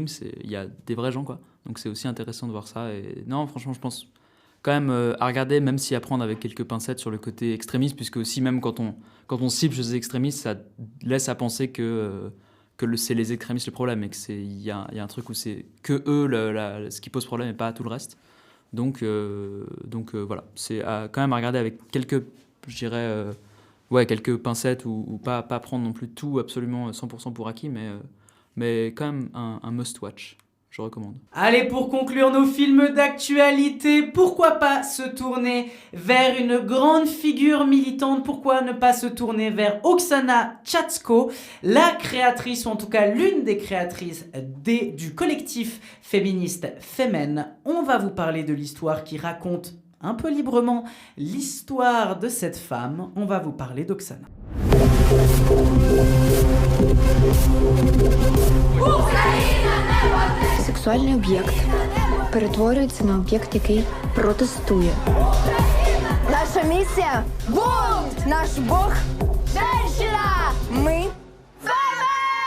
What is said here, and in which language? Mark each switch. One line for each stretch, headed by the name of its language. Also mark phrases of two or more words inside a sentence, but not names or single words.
French: Il y a des vrais gens, quoi. Donc c'est aussi intéressant de voir ça. Et non, franchement, je pense quand même à regarder, même si à prendre avec quelques pincettes sur le côté extrémiste, puisque aussi même quand on cible chez les extrémistes, ça laisse à penser que c'est les extrémistes le problème, et qu'il y a un truc où c'est que eux ce qui pose problème et pas tout le reste. Donc voilà, c'est quand même à regarder avec quelques, je dirais... quelques pincettes, ou pas prendre non plus tout absolument 100% pour acquis, mais quand même un must-watch, je recommande. Allez, pour conclure nos films d'actualité, pourquoi pas se tourner vers une grande figure militante? Pourquoi ne pas se tourner vers Oksana Chatsko, la créatrice, ou en tout cas l'une des créatrices du collectif féministe Femen. On va vous parler de l'histoire qui raconte un peu librement l'histoire de cette femme. On va vous parler d'Oksana.
Ukrainian: Сексуальний об'єкт перетворюється на об'єкт, який протестує. Наша місія – бунт! Наш Бог – женщина! Ми – Femen!